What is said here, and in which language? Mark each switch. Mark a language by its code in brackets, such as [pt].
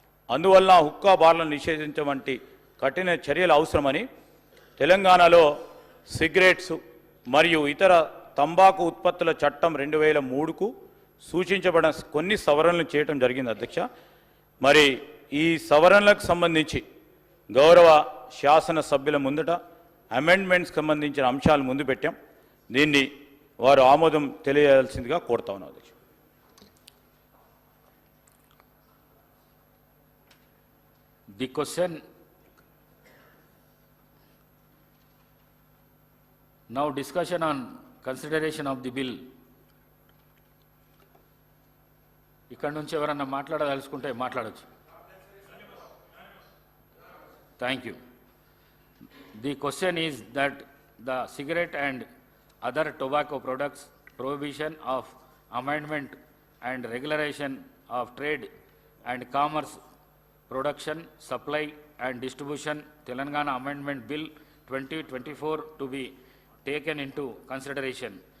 [te] అందువల్ల హుక్కా బార్లను నిషేధించడం వంటి కఠిన చర్యలు అవసరమని తెలంగాణలో సిగరెట్స్ మరియు ఇతర తంబాకు ఉత్పత్తుల చట్టం 2003కు సూచించబడిన కొన్ని సవరణలు చేయడం జరిగింది అధ్యక్ష. మరి ఈ సవరణలకు సంబంధించి గౌరవ శాసన సభ్యుల ముందట అమెండ్మెంట్స్కి సంబంధించిన అంశాలు ముందు పెట్టాం. దీన్ని వారు ఆమోదం తెలియజేయాల్సిందిగా కోరుతా ఉన్నాం అధ్యక్ష. [en] the question now discussion on consideration of the bill. [te] ఇక్కడ నుంచి ఎవరన్నా మాట్లాడదలుచుకుంటే మాట్లాడచ్చు. [en] Thank you. The question is that the cigarette and other tobacco products prohibition of amendment and regulation of trade and commerce, production, supply and distribution, Telangana Amendment Bill 2024 to be taken into consideration.